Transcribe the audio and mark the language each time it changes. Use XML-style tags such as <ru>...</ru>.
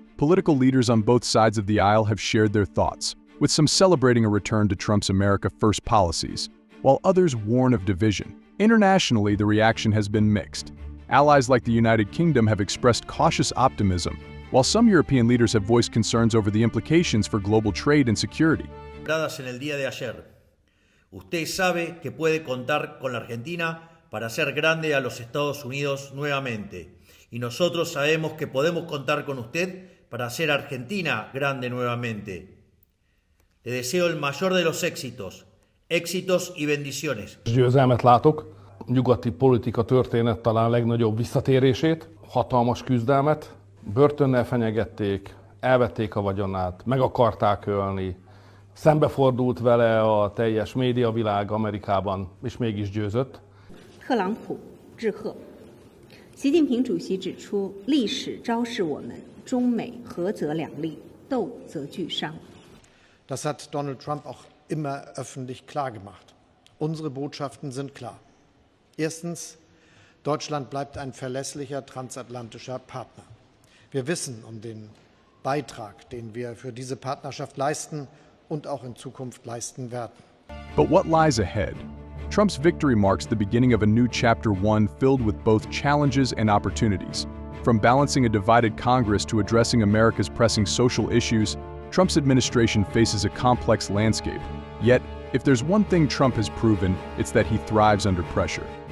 <en>Political leaders on both sides of the aisle have shared their thoughts, with some celebrating a return to Trump's America First policies, while others warn of division. Internationally, the reaction has been mixed. Allies like the United Kingdom have expressed cautious optimism, while some European leaders have voiced concerns over the implications for global trade and security.</en> <es>En el día de ayer. Usted sabe que puede contar con la Argentina para hacer grande a los Estados Unidos nuevamente. Y nosotros sabemos que podemos contar con usted para hacer Argentina grande nuevamente. Le deseo el mayor de los éxitos y bendiciones.</es> <hu>Győzelmet látok, nyugati politika történet talán legnagyobb visszatérését, hatalmas küzdelmet, börtönnel fenyegették, elvették a vagyonát, meg akarták ölni, szembefordult vele a teljes médiavilág Amerikában, és mégis győzött.</hu> <zh>特朗普致贺。习近平主席指出，历史昭示我们，中美合则两利，斗则俱伤。</zh> <de>Das hat Donald Trump auch immer öffentlich klargemacht. Unsere Botschaften sind klar. Erstens, Deutschland bleibt ein verlässlicher transatlantischer Partner. Wir wissen um den Beitrag, den wir für diese Partnerschaft leisten und auch in Zukunft leisten werden.</de> <en>But what lies ahead? Trump's victory marks the beginning of a new Chapter 1 filled with both challenges and opportunities. From balancing a divided Congress to addressing America's pressing social issues, Trump's administration faces a complex landscape. Yet, if there's one thing Trump has proven, it's that he thrives under pressure.</en>